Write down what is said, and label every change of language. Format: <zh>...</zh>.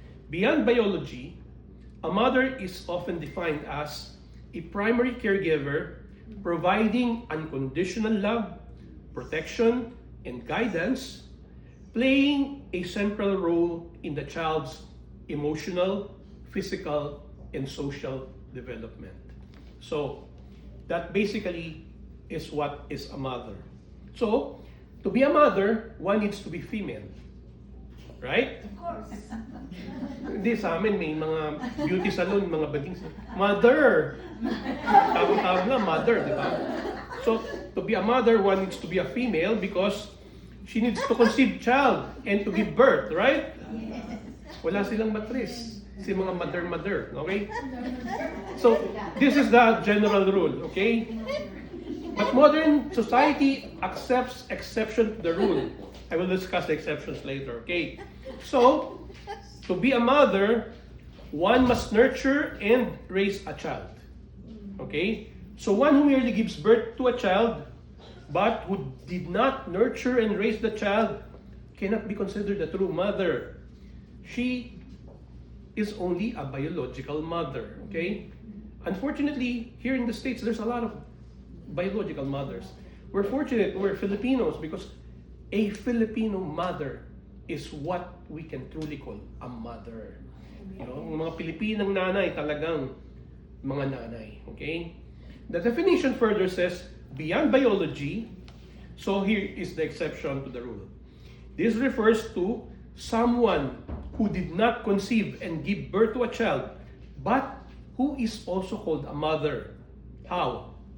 <en>Beyond biology, a mother is often defined as a primary caregiver providing unconditional love, protection, and guidance, playing a central role in the child's emotional, physical, and social development. So, that basically is what is a mother. So, to be a mother, one needs to be female. Right? Of course.</en> <tl>Hindi, sa amin may mga beauty salon, mga bading mother! Tawag-tawag na, mother, di ba?</tl> <en>So, to be a mother, one needs to be a female because she needs to conceive child and to give birth, right?</en> <tl>Wala silang matris. Si mga mother,</tl> <en>okay? So, this is the general rule, okay? But modern society accepts exception to the rule. I will discuss the exceptions later, okay? So, to be a mother, one must nurture and raise a child. Okay? So one who merely gives birth to a child, but who did not nurture and raise the child, cannot be considered a true mother. She is only a biological mother, okay? Unfortunately, here in the States, there's a lot of biological mothers. We're fortunate, we're Filipinos, because a Filipino mother is what we can truly call a mother.</en> <tl>You know, mga Pilipinang nanay talagang mga nanay, okay?</tl> <en>The definition further says, beyond biology, so here is the exception to the rule. This refers to someone who did not conceive and give birth to a child, but who is also called a mother. How?</en>